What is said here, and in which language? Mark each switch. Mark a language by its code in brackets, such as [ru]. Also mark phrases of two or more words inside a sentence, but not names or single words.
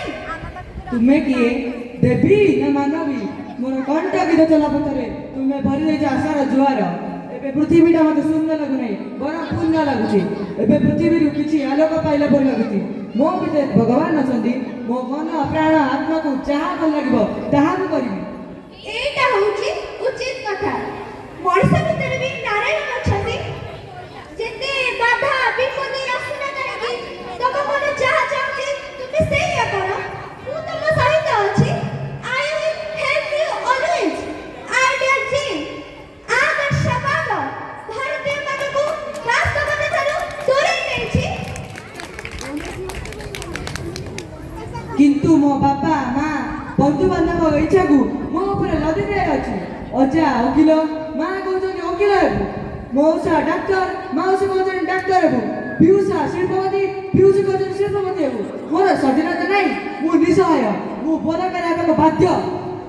[or] ତୁମେ କିଏ ଦେବୀ ନା ମାନବୀ ମୋର କଣ୍ଟ ଗୀତ ଚଲା ପଥରେ ତୁମେ ଭରି ଦେଇଛ ଆଶାର ଜୁଆର ଏବେ ପୃଥିବୀଟା ମୋତେ ଶୂନ୍ୟ ଲାଗୁନାହିଁ ବରଂ ପୂର୍ଣ୍ଣ ଲାଗୁଛି ଏବେ ପୃଥିବୀରୁ କିଛି ଆଲୋକ ପାଇଲା ପରି ଲାଗୁଛି ମୋ ଭିତରେ ଭଗବାନ ଅଛନ୍ତି ମୋ ମନ ପ୍ରାଣ ଆତ୍ମାକୁ ଯାହା ଭଲ ଲାଗିବ ତାହା ମୁଁ କରିବି ଏଇଟା ହେଉଛି ଉଚିତ କଥା ମଣିଷ ଭିତରେ ବି ନାରାୟଣ ଅଛନ୍ତି ଯେତେ ବାଧା ବିପତ୍ତି ଆସୁନା କାହିଁକି ତମ ମନ ଯାହା ଚାହୁଁଛି ତୁମେ ସେଇଆ କର ମୁଁ ତମ ସହିତ ଅଛି [en] I will help you always [or] Ideal Jane ଆଦର୍ଶବାଦ ଭାରତୀୟମାନଙ୍କୁ ବାସ୍ତବତା ଠାରୁ ଦୂରେଇ ନେଇଛି କିନ୍ତୁ ମୋ ବାପା ମା ବନ୍ଧୁବାନ୍ଧବ ଇଚ୍ଛାକୁ ମୋ ଉପରେ ଲଦି ଦିଆଯାଉଛି ଅଜା ଓକିଲ ମା କହୁଛନ୍ତି ଓକିଲ ହେବୁ ମଉସା ଡାକ୍ତର ମାଉସୀ କହୁଛନ୍ତି ଡାକ୍ତର ହେବୁ ପିଉସା ଶିଳ୍ପପତି ପିଉସୀ କହୁଛନ୍ତି ଶିଳ୍ପପତି ହେବୁ ମୋର ସ୍ୱାଧୀନତା ନାହିଁ ମୁଁ ନିଃସହାୟ ମୁଁ ବୋଧ କରିବାକୁ ବାଧ୍ୟ